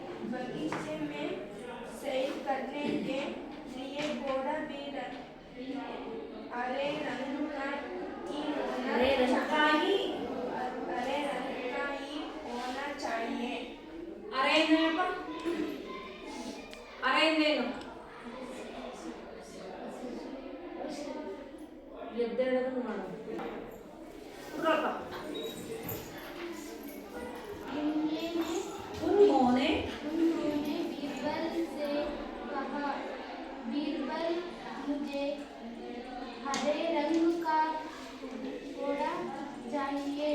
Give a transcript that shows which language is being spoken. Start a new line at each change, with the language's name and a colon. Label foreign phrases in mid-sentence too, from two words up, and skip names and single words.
Hindi: बगीचे में सैर करने के लिए घोड़ा भी हरे रंग का ही होना हरे रंग का ही हरे रंग का ही होना चाहिए
Kannada: ಅರೆ ಏನಪ್ಪ ಅರೆ ಏನು ಎದ್ದೇಳೋದನ್ನು ಮಾಡು ಕುತ್ಕೊಳಪ್ಪ उन्होंने
Hindi: बीरबल से कहा बीरबल मुझे हरे रंग का घोड़ा चाहिए